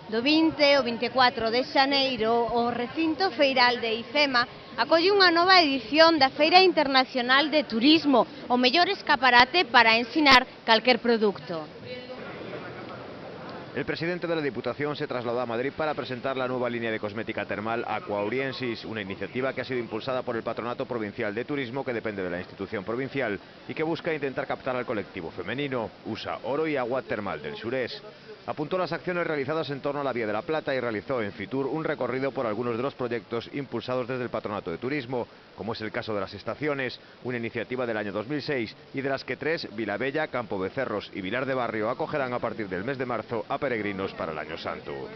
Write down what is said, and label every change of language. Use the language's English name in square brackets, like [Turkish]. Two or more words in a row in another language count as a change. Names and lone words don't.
[Galician] Do 20 ao 24 de xaneiro, o recinto feiral de IFEMA acolle unha nova edición da Feira Internacional de Turismo, o mellor escaparate para ensinar calquer produto. [Spanish] El presidente de la Diputación se trasladó a Madrid para presentar la nueva línea de cosmética termal Aquauriensis, una iniciativa que ha sido impulsada por el Patronato Provincial de Turismo, que depende de la institución provincial y que busca intentar captar al colectivo femenino. Usa oro y agua termal del Surés. Apuntó las acciones realizadas en torno a la Vía de la Plata y realizó en Fitur un recorrido por algunos de los proyectos impulsados desde el Patronato de Turismo, como es el caso de las estaciones, una iniciativa del año 2006 y de las que 3, Vilabella, Campo Becerros y Vilar de Barrio, acogerán a partir del mes de marzo a peregrinos para el Año Santo.